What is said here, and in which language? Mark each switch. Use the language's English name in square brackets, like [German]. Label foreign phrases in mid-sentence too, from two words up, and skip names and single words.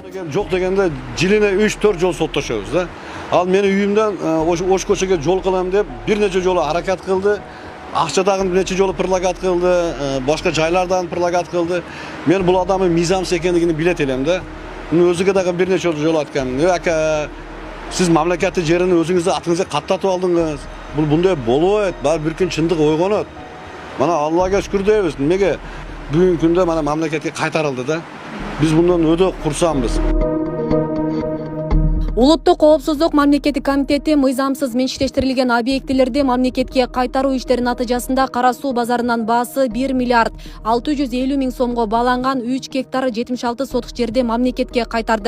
[Kyrgyz] Жок дегенде жилине 3-4 жол соттошобуз да. Ал мени үйүмдөн Ош көчөгө жол кылам деп бир нече жолу аракат кылды. Акчадагы нече жолу предлагат кылды, башка жайлардан предлагат кылды. Мен бул адамдын мыйзамсыз экендигин билет элем да. Өзүгө дагы бир нече жолу айткам. [Uzbek] Ака Siz mamlakatning jerini o'zingizning atingizga qattatib oldingiz. Bunday bo'lmaydi. Bar bir kun chindiq uyg'onadi. Mana Allohga shukr deymiz. Nimaga bugungi kunda mana mamlakatga qaytarildi-da. Biz bundan o'ta xursandmiz. [Kyrgyz] Улуттук коопсуздук мамлекеттик комитети мыйзамсыз менчиктештирилген объектилерди мамлекетке кайтаруу иштеринин натыйжасында Кара суу базарынын баасы 1 миллиард 650 миң сомго бааланган 3 гектар 76 сотук жерди мамлекетке кайтарды.